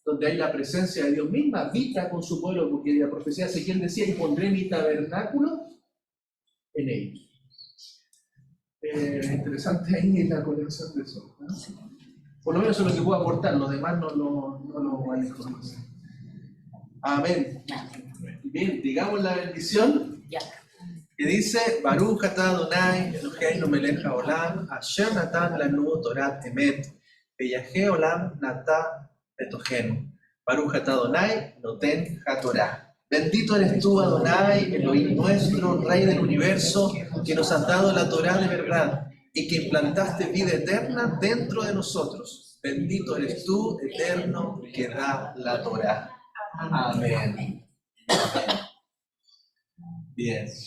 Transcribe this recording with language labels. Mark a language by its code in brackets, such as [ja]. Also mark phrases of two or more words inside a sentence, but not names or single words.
[es] donde hay la presencia de Dios misma, habita con su pueblo, porque la profecía de Ezequiel decía, y pondré mi tabernáculo en ellos. Interesante ahí la conexión de eso, ¿no? Por lo menos eso es lo que puedo aportar, los demás no lo manejo. Amén. Bien, digamos la bendición. Ya. Que dice, [he] ברוך אתה אדוני, אלוהינו מלך העולם, אשר נתן לנו תורת אמת, וחיי עולם נטע בתוכנו. ברוך אתה אדוני, נותן התורה. [es] Bendito eres tú, Adonai, Elohim nuestro, Rey del universo, que nos has dado la Torá de verdad y que implantaste vida eterna dentro de nosotros. Bendito eres tú, eterno, que da la Torá. Amén. Bien.